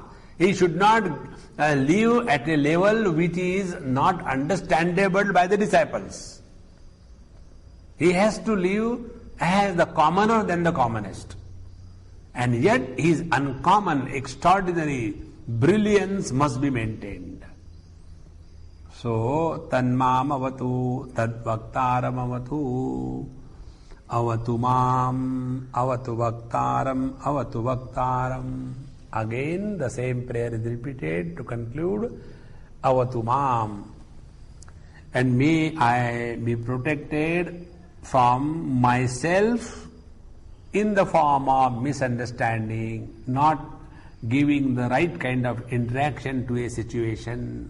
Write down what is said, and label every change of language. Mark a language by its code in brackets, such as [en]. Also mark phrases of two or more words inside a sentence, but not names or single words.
[en] He should not live at a level which is not understandable by the disciples. He has to live as the commoner than the commonest. And yet his uncommon, extraordinary brilliance must be maintained. So, [sa] Tanmam Avatu, Tad Vaktaram Avatu, Avatu Mam, Avatu Vaktaram, Avatu Vaktaram. [en] Again, the same prayer is repeated to conclude, [sa] Avatu Mam. [en] And may I be protected from myself in the form of misunderstanding, not giving the right kind of interaction to a situation.